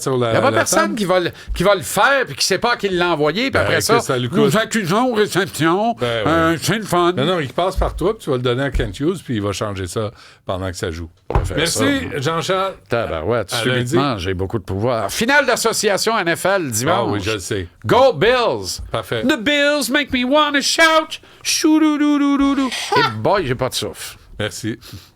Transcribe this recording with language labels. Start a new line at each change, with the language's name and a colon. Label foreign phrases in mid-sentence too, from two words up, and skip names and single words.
French: a pas personne qui va le faire puis qui ne sait pas qui l'a envoyé. Puis après ça, nous accusons réception. C'est le fun. Non, il passe par toi puis tu vas le donner à Kent Hughes puis il va changer ça pendant que ça joue. Merci, Jean-Charles. Tabarouette, subitement, j'ai beaucoup de pouvoir. Finale d'association NFL dimanche. Ah oui, je le sais.
English: Go Bills!
French: Parfait.
English: The Bills make me wanna shout. Chou-dou-dou-dou-dou-dou.
French: Et boy, j'ai pas de souffle. Merci.